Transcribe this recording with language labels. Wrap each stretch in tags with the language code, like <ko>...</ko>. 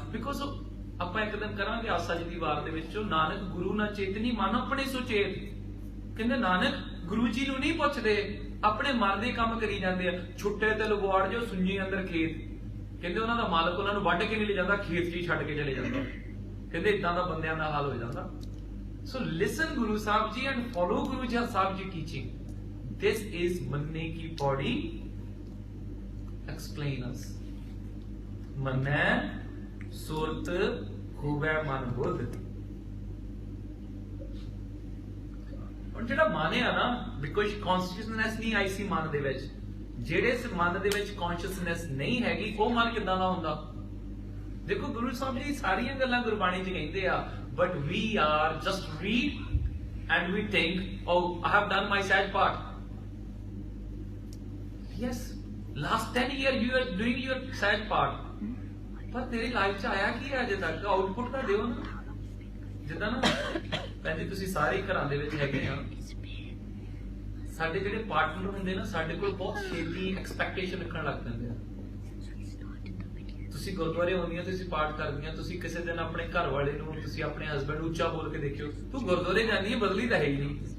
<pa>Because ਆਪਾਂ ਇੱਕ ਦਿਨ ਕਰਾਂਗੇ ਆਸਾ ਜੀ ਦੀ ਵਾਰ ਦੇ ਵਿੱਚ ਨਾਨਕ ਗੁਰੂ ਨਾ ਚੇਤਨੀ ਮਨ ਆਪਣੇ ਸੁਚੇਤ। ਕਹਿੰਦੇ ਨਾਨਕ ਗੁਰੂ ਜੀ ਨੂੰ ਨਹੀਂ ਪੁੱਛਦੇ ਆਪਣੇ ਮਨ ਦੇ ਕੰਮ ਕਰੀ ਜਾਂਦੇ ਆ। ਛੁੱਟੇ ਤੇ ਲਗਵਾੜ ਜੋ ਸੁੰਜੀ ਅੰਦਰ ਖੇਤ। ਕਹਿੰਦੇ ਉਹਨਾਂ ਦਾ ਮਾਲਕ ਉਹਨਾਂ ਨੂੰ ਵੱਢ ਕੇ ਨਹੀਂ ਲੈ ਜਾਂਦਾ, ਖੇਤ 'ਚ ਹੀ ਛੱਡ ਕੇ ਚਲੇ ਜਾਂਦਾ। ਕਹਿੰਦੇ ਇਦਾਂ ਦਾ ਬੰਦਿਆਂ ਦਾ ਹਾਲ ਹੋ ਜਾਂਦਾ।</pa> <en>So listen Guru Sahib Ji and follow Guru Sahib Ji teaching. This is Manne ki Pauri. Explain us.</en> <pa>Manne Surat Khube Man Buddh. ਹੁਣ ਜਿਹੜਾ ਮਨ ਆ ਨਾ ਬਿਕੋਜ਼ ਕੌਨਸ਼ੀਅਸਨੈਸ ਨਹੀਂ ਆਈ ਸੀ ਮਨ ਦੇ ਵਿੱਚ। ਜਿਹੜੇ ਇਸ ਮਨ ਦੇ ਵਿੱਚ ਕੌਨਸ਼ੀਅਸਨੈਸ ਨਹੀਂ ਹੈਗੀ ਉਹ ਮਨ ਕਿੱਦਾਂ ਦਾ ਹੁੰਦਾ। ਦੇਖੋ ਗੁਰੂ ਸਾਹਿਬ ਜੀ ਸਾਰੀਆਂ ਗੱਲਾਂ ਗੁਰਬਾਣੀ 'ਚ ਕਹਿੰਦੇ ਆ</pa> <en>but we are just read and we think oh I have done my sad part. Yes, last 10 years you are doing your sad part.</en> <pa>ਪਰ ਤੇਰੀ ਲਾਈਫ 'ਚ ਆਇਆ ਕੀ ਹੈ ਅਜੇ ਤੱਕ? ਆਊਟਪੁੱਟ ਤਾਂ ਦਿਓ ਨਾ। ਜਿੱਦਾਂ ਨਾ ਭੈਣ ਜੀ ਤੁਸੀਂ ਸਾਰੇ ਘਰਾਂ ਦੇ ਵਿੱਚ ਹੈਗੇ ਆ, ਸਾਡੇ ਜਿਹੜੇ ਪਾਰਟਨਰ ਹੁੰਦੇ ਨਾ ਸਾਡੇ ਕੋਲ ਬਹੁਤ ਛੇਤੀ ਐਕਸਪੈਕਟੇਸ਼ਨ ਰੱਖਣ ਲੱਗ ਪੈਂਦੇ ਆ। ਤੁਸੀਂ ਗੁਰਦੁਆਰੇ ਹੁੰਦੀਆਂ ਤੁਸੀਂ ਪਾਠ ਕਰਦੀਆਂ, ਤੁਸੀਂ ਕਿਸੇ ਦਿਨ ਆਪਣੇ ਘਰ ਵਾਲੇ ਨੂੰ ਤੁਸੀਂ ਆਪਣੇ ਹਸਬੰਡ ਨੂੰ ਉੱਚਾ ਬੋਲ ਕੇ ਦੇਖਿਓ ਤੂੰ ਗੁਰਦੁਆਰੇ ਜਾਂਦੀ ਹੈ ਬਦਲੀ ਤਾਂ ਹੈ ਹੀ ਨਹੀਂ।</pa>